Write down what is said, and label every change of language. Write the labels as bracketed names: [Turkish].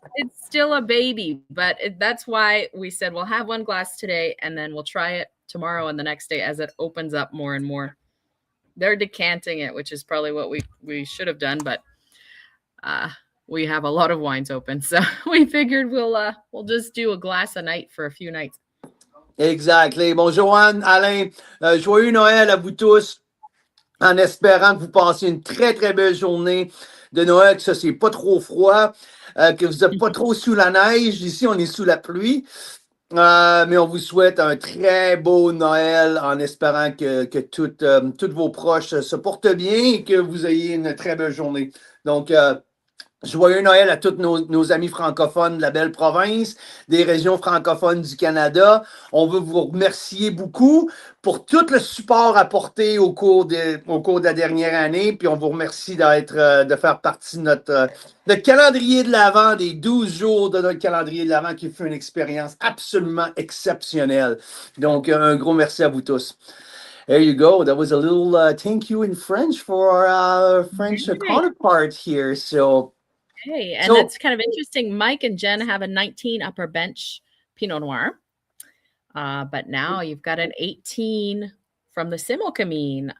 [English] It's still a baby, but that's why we said we'll have one glass today and then we'll try it tomorrow and the next day as it opens up more and more. They're decanting it, which is probably what we should have done, but we have a lot of wines open, so we figured we'll just do a glass a night for a few nights. Exactly. [French] Bon, Joanne, Alain, joyeux Noël à vous tous, en espérant que vous passiez une très, très belle journée de Noël, que ça, c'est pas trop froid, que vous n'êtes pas trop sous la neige. Ici, on est sous la pluie. Mais on vous souhaite un très beau Noël en espérant que toutes vos proches se portent bien et que vous ayez une très belle journée. Donc, joyeux Noël à tous nos amis francophones de la belle province, des régions francophones du Canada. On veut vous remercier beaucoup pour tout le support apporté au cours de la dernière année. Puis on vous remercie de faire partie de notre calendrier de l'Avent, des 12 jours de notre calendrier de l'Avent qui fut une expérience absolument exceptionnelle. Donc, un gros merci à vous tous. [English] There you go. That was a little thank you in French for our French Right. counterpart here. So, Hey, and that's kind of interesting. Mike and Jen have a 19 upper bench Pinot Noir, but now you've got an 18 from the Similkameen.